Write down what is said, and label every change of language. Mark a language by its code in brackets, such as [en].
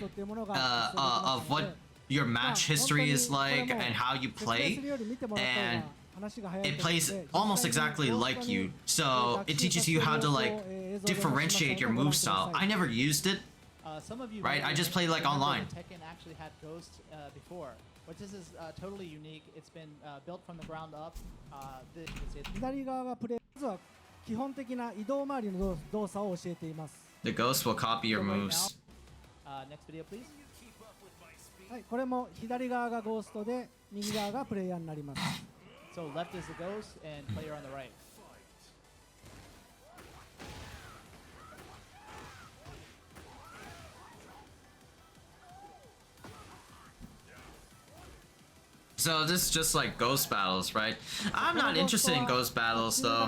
[en] Of what your match history is like and how you play, and it plays almost exactly like you. So it teaches you how to like differentiate your move style. I never used it. Some of you Right, I just play like online. Tekken actually had ghosts before, but this is totally unique. It's been built from the ground up. [ja] 左側がプレイまずは基本的な移動周りの動作を教えています。 [en] The ghost will copy your moves. Next video, please. [ja] はい、これも左側がゴーストで右側がプレイヤーになります。 [en] So left is the ghost and player on the right. So this is just like ghost battles, right? I'm not interested in ghost battles though.